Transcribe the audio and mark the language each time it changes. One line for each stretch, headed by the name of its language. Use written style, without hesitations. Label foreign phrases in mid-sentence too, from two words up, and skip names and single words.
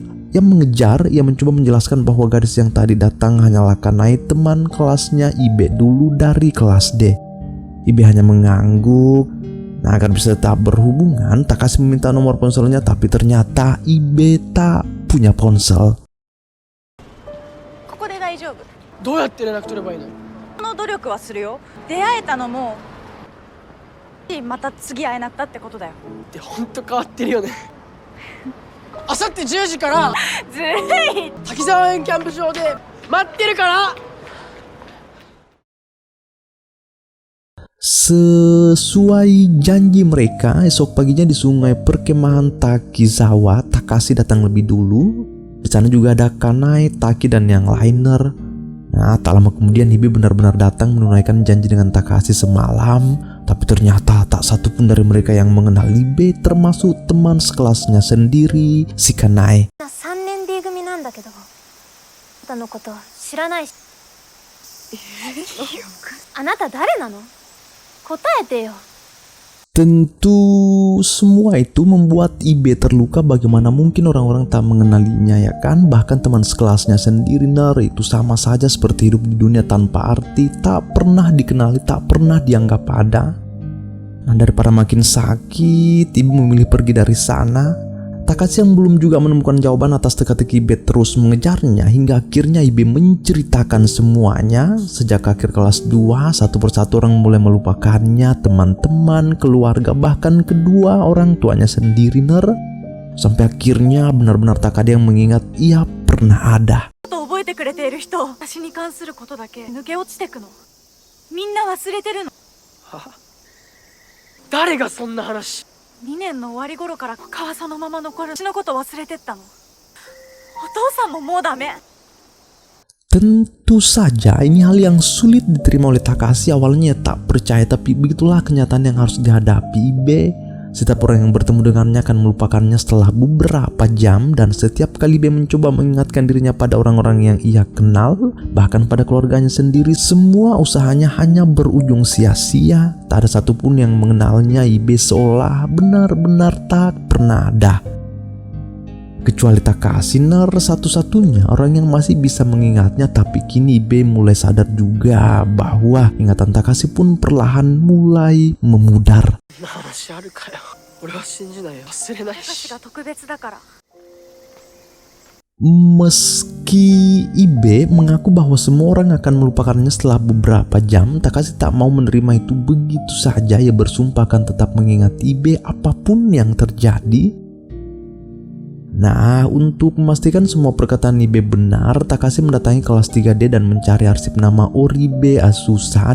Indonesian: Ia mengejar, ia mencoba menjelaskan bahwa gadis yang tadi datang hanyalah Kanae, teman kelasnya Ibe dulu dari kelas D. Ibe hanya mengangguk. Nah, agar bisa tetap berhubungan, Takashi meminta nomor ponselnya, tapi ternyata Ibe tak punya ponsel.
Japanese: ここで大丈夫。どうやって連絡取ればいいの？この努力はするよ。出会えたのもまた次会えなかったってことだよ。ってほんと変わってるよね。あさって10時からずるい。滝沢園キャンプ場で待ってるから。
Indonesian: Sesuai janji mereka, esok paginya di sungai perkemahan Takizawa, Takashi datang lebih dulu. Di sana juga ada Kanae, Taki, dan yang lainer. Nah, tak lama kemudian Ibe benar-benar datang menunaikan janji dengan Takashi semalam. Tapi ternyata tak satu pun dari mereka yang mengenal Ibe, termasuk teman sekelasnya sendiri, si Kanae.
Japanese: 3年 D 組なんだけど、あなたのこと知らないし。あなた誰なの？答えてよ。
Indonesian: Tentu semua itu membuat Ibe terluka. Bagaimana mungkin orang-orang tak mengenalinya, ya kan? Bahkan teman sekelasnya sendiri ner, itu sama saja seperti hidup di dunia tanpa arti, tak pernah dikenali, tak pernah dianggap ada. Nah, daripada makin sakit, Ibe memilih pergi dari sana. Takashi yang belum juga menemukan jawaban atas teka-teki Ibe terus mengejarnya, hingga akhirnya Ibe menceritakan semuanya. Sejak akhir kelas 2, satu persatu orang mulai melupakannya, teman-teman, keluarga, bahkan kedua orang tuanya sendiri ner. Sampai akhirnya benar-benar tak ada yang mengingat ia pernah ada.
Japanese: 覚えてくれている人、私に関することだけ抜け落ちてくの。みんな忘れてるの。は？誰がそんな話？ 2年の終わり頃から川さのまま残る私のこと忘れてったの。お父さんももうダメ。
Indonesian: Tentu saja ini hal yang sulit diterima oleh Takashi. Awalnya tak percaya, tapi begitulah kenyataan yang harus dihadapi Ibe. Setiap orang yang bertemu dengannya akan melupakannya setelah beberapa jam. Dan setiap kali Ibe mencoba mengingatkan dirinya pada orang-orang yang ia kenal, bahkan pada keluarganya sendiri, semua usahanya hanya berujung sia-sia. Tak ada satupun yang mengenalnya. Ibe seolah benar-benar tak pernah ada. Kecuali Takashi ner, satu-satunya orang yang masih bisa mengingatnya. Tapi kini Ibe mulai sadar juga bahwa ingatan Takashi pun perlahan mulai memudar.
Japanese: そんな話あるかよ。俺は信じないよ。忘れないし。私が特別だから。
Indonesian: Meski Ibe mengaku bahwa semua orang akan melupakannya setelah beberapa jam, Takashi tak mau menerima itu begitu saja. Ia bersumpah akan tetap mengingat Ibe apapun yang terjadi. Nah, untuk memastikan semua perkataan Ibe benar, Takashi mendatangi kelas 3D dan mencari arsip nama Oribe Azusa.